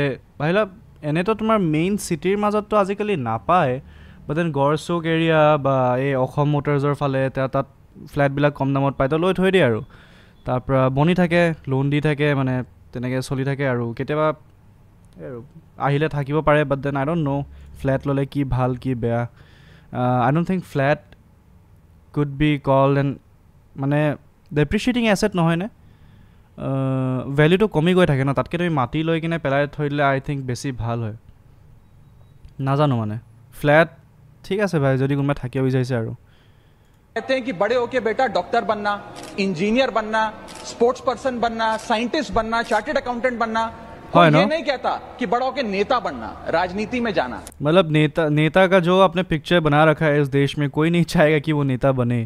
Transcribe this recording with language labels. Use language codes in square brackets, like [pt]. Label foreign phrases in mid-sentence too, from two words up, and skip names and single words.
[as] ভাবিলা এনেতো তোমাৰ মেইন চিটিৰ মাজততো আজিকালি নাপায়, [en] but then [as] গড়চুক এৰিয়া বা এই অসম মটৰ্ছৰ ফালে তাত ফ্লেটবিলাক কম দামত পায়, তো লৈ থৈ দিয়ে আৰু তাৰপৰা বনি থাকে, লোন দি থাকে, মানে তেনেকৈ চলি থাকে আৰু কেতিয়াবা আৰু আহিলে থাকিব পাৰে। [en] but then I don't know' [as] ফ্লেট ল'লে কি ভাল কি বেয়া। [en] I don't think flat could be called an মানে depreciating asset [as] নহয় নে? ভ্যালুটো কমি গৈ থাকে ন, তাতকৈ তুমি মাটি লৈ কিনে পেলাই থৈ দিলে [en] I think [as] বেছি ভাল হয়। নাজানো মানে ফ্লেট ঠিক আছে ভাই যদি কোনোবা থাকিব বিচাৰিছে আৰু। [hi] कहते हैं कि बड़े होके बेटा डॉक्टर बनना, इंजीनियर बनना, [en] sports person [hi] बनना, साइंटिस्ट बनना, [en] chartered accountant [hi] बनना। ये नहीं कहता कि बड़ों के नेता बनना, राजनीति में जाना। मतलब नेता का जो आपने पिक्चर बना रखा है इस देश में, कोई नहीं चाहेगा कि वो नेता बने।